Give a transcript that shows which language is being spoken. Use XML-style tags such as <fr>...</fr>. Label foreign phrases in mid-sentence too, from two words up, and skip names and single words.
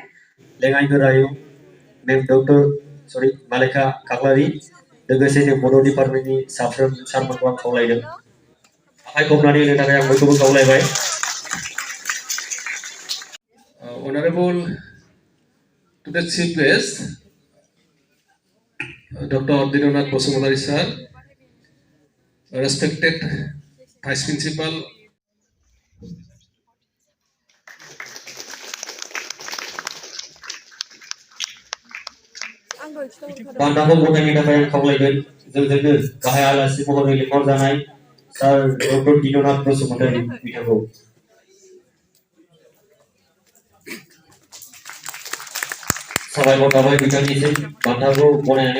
<brx>लेङाइ गोरायुं मेम डक्टर मालेखा काकलारि लोगोसे जों बड' डिपार्टमेन्टनि साफ्रोम सारमोनखौ आं खावलायदों आखाइ खबनानै होनो थाखाय आं बयखौबो खावलायबाय।</brx> <en>Honorable to the Chief Guest, Dr. Deennath Bosumatarí sir, respected Vice Principal,</en> <brx>बान्थाखौ गथायनो थाखाय आं खावलायगोन जोंजोंनो गाहाय आलासि महरै लिंहरजानाय सार डक्टर दीननाथ बसुमतारी बिथांखौ साबायखर थाबाय बिथांनिसिम बान्थाखौ गनायनानै</brx>